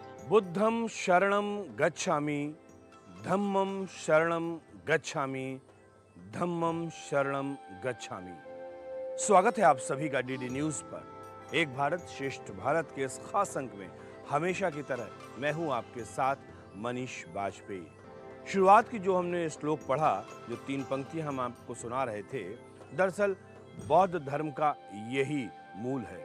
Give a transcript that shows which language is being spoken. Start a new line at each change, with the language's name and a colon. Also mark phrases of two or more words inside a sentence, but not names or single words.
Pali: बुद्धं शरणं गच्छामि, धम्मं शरणं गच्छामि, धम्मं शरणं गच्छामि।
Hindi: स्वागत है आप सभी का डीडी न्यूज पर। एक भारत श्रेष्ठ भारत के इस खास अंक में हमेशा की तरह मैं हूं आपके साथ मनीष बाजपेयी। शुरुआत की जो हमने श्लोक पढ़ा, जो 3 पंक्तियां हम आपको सुना रहे थे, दरअसल बौद्ध धर्म का यही मूल है।